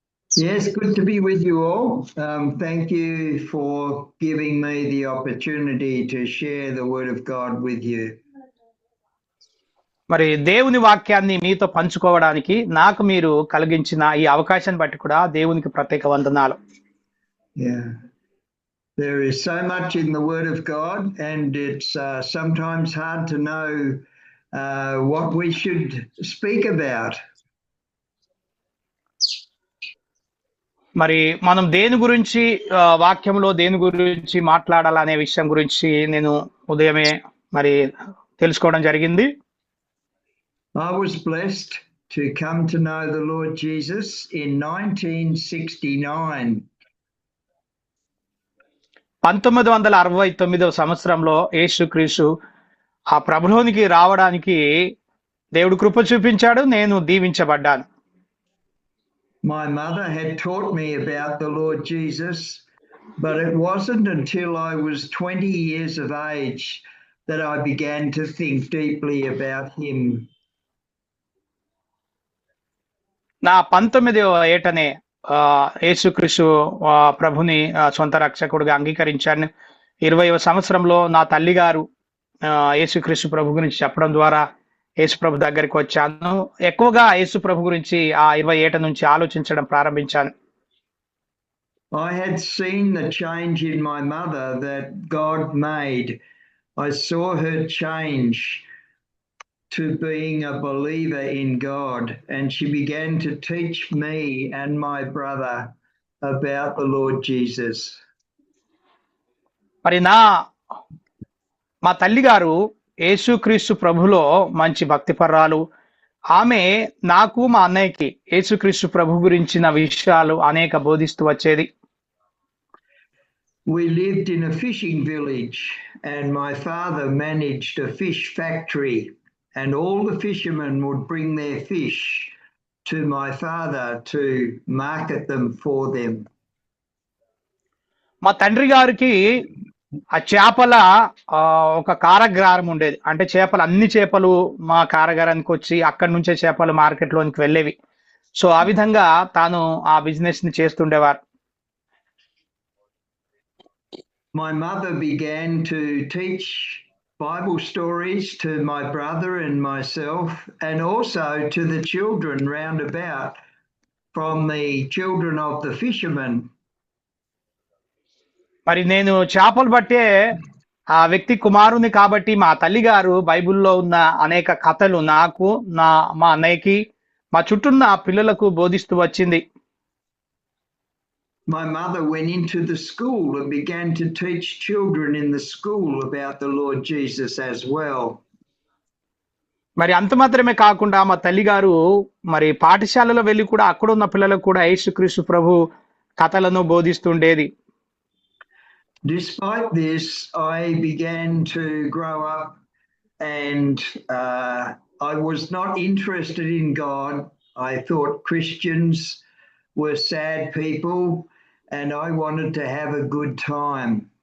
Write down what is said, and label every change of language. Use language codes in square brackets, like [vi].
[en] Yes, good to be with you all. Thank you for giving me the opportunity to share the Word of God with you. [te] మరి దేవుని వాక్యాన్ని మీతో పంచుకోవడానికి నాకు మీరు కలిగించిన ఈ అవకాశాన్ని బట్టి కూడా దేవునికి ప్రత్యేక వందనాలు. [en] Yeah. There is so much in the Word of God, and it's sometimes hard to know what we should speak about. [te] మరి మనం దేని గురించి వాక్యంలో దేని గురించి మాట్లాడాలనే విషయం గురించి నేను ఉదయమే మరి తెలుసుకోవడం జరిగింది. [en] I was blessed to come to know the Lord Jesus in 1969. [te] 1969వ సంవత్సరంలో యేసుక్రీస్తు ఆ ప్రభులోనికి రావడానికి దేవుడు కృప చూపించాడు. నేను దీవించబడ్డాను. [en] My mother had taught me about the Lord Jesus, but it wasn't until I was 20 years of age that I began to think deeply about him. [te] నా 19వ ఏటనే యేసుక్రీస్తు ప్రభుని సొంత రక్షకుడిగా అంగీకరించాను. 20వ సంవత్సరంలో నా తల్లి గారు యేసుక్రీస్తు ప్రభు గురించి చెప్పడం ద్వారా యేసు ప్రభు దగ్గరికి వచ్చాను. ఎక్కువగా యేసు ప్రభు గురించి ఆ 20 ఏట నుంచి ఆలోచించడం ప్రారంభించాను. [en] I had seen the change in my mother that God made. I saw her change to being a believer in God, and she began to teach me and my brother about the Lord Jesus. [te] మరి మా తల్లి గారు యేసుక్రీస్తు ప్రభులో మంచి భక్తిపర్రాలు. ఆమె నాకు మా అన్నయ్యకి యేసుక్రీస్తు ప్రభు గురించిన విషయాలు అనేక బోధిస్తూ వచ్చేది. [en] We lived in a fishing village, and my father managed a fish factory, and all the fishermen would bring their fish to my father to market them for them. [te] మా తండ్రి గారికి ఆ చేపల ఒక కారాగారం ఉండేది. అంటే అన్ని చేపలు మా కారాగారానికి వచ్చి అక్కడి నుంచే చేపలు మార్కెట్ లోనికి వెళ్ళేవి. సో ఆ విధంగా తాను ఆ బిజినెస్ ని చేస్తుండేవారు. [en] My mother began to teach Bible stories to my brother and myself, and also to the children round about from the children of the fishermen. [te] మరి నేను చేపలు పట్టే ఆ వ్యక్తి కుమారుని కాబట్టి మా తల్లి గారు బైబిల్లో ఉన్న అనేక కథలు నాకు మా అన్నయ్యకి మా చుట్టూన్న పిల్లలకు బోధిస్తూ వచ్చింది. [en] My mother went into the school and began to teach children in the school about the Lord Jesus as well. [te] మరి అంత మాత్రమే కాకుండా మా తల్లి గారు మరి పాఠశాలలో వెళ్ళి కూడా అక్కడ ఉన్న పిల్లలకు కూడా యేసుక్రీస్తు ప్రభు కథలను బోధిస్తుండేది. [en] Despite this, I began to grow up, and I was not interested in God. I thought Christians were sad people, and I wanted to have a good time.